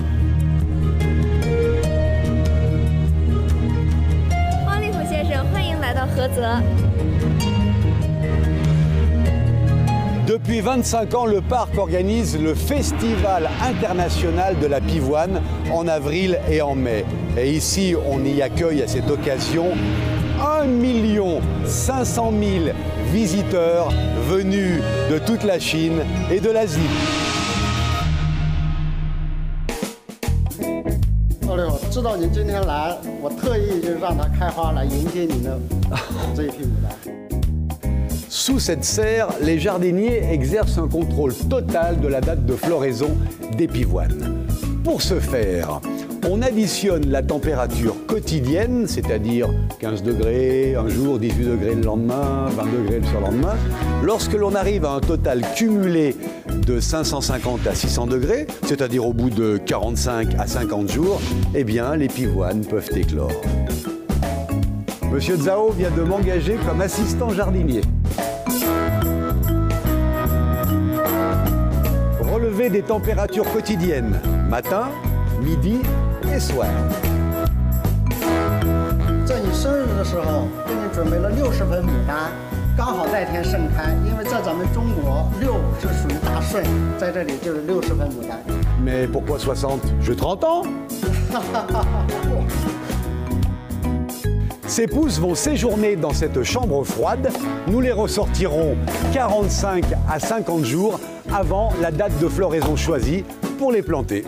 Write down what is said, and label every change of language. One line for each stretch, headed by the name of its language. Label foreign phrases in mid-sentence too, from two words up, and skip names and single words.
French: Depuis 25 ans, le parc organise le Festival international de la pivoine en avril et en mai. Et ici, on y accueille à cette occasion 1 500 000 visiteurs venus de toute la Chine et de l'Asie.
Chinese: 老六，知道您今天来，我特意就让它开花来迎接您的这一批牡丹。
French: Sous cette serre, les jardiniers exercent un contrôle total de la date de floraison des pivoines. Pour ce faire, on additionne la température quotidienne, c'est-à-dire 15 degrés un jour, 18 degrés le lendemain, 20 degrés le surlendemain. Lorsque l'on arrive à un total cumulé de 550 à 600 degrés, c'est-à-dire au bout de 45 à 50 jours, eh bien, les pivoines peuvent éclore. Monsieur Zhao vient de m'engager comme assistant jardinier. Relever des températures quotidiennes, matin, midi et soir.
Chinese: 在你生日的时候，给你准备了60盆牡丹，刚好那天盛开。因为在咱们中国，6是属于大顺，在这里就是60盆牡丹。
French: Mais pourquoi 60? J'ai 30 ans. Ces pousses vont séjourner dans cette chambre froide. Nous les ressortirons 45 à 50 jours avant la date de floraison choisie pour les planter.